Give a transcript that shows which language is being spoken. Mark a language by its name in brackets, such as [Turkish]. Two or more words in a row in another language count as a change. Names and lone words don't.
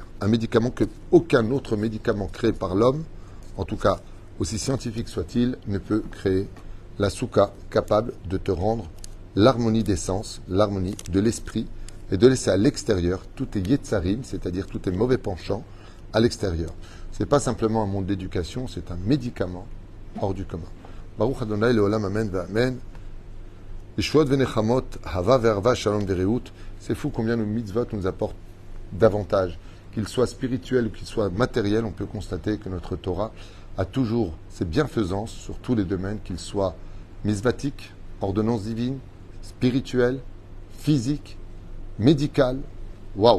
[French] Un médicament que aucun autre médicament créé par l'homme, en tout cas aussi scientifique soit-il, ne peut créer. La souka capable de te rendre l'harmonie des sens, l'harmonie de l'esprit, et de laisser à l'extérieur tous tes yetzarim, c'est-à-dire tous tes mauvais penchants, à l'extérieur. Ce n'est pas simplement un monde d'éducation, c'est un médicament hors du commun. [Hebrew] ברוך ה' לעולם אמן ואמן ישועות ונחמות אהבה ואחווה שלום ורעות. [French] C'est fou combien nos mitzvot nous apportent davantage. Qu'ils soient spirituels ou qu'ils soient matériels, on peut constater que notre Torah a toujours ses bienfaisances sur tous les domaines, qu'ils soient mitzvatiques, ordonnances divines, spirituelles, physiques, médical, waouh!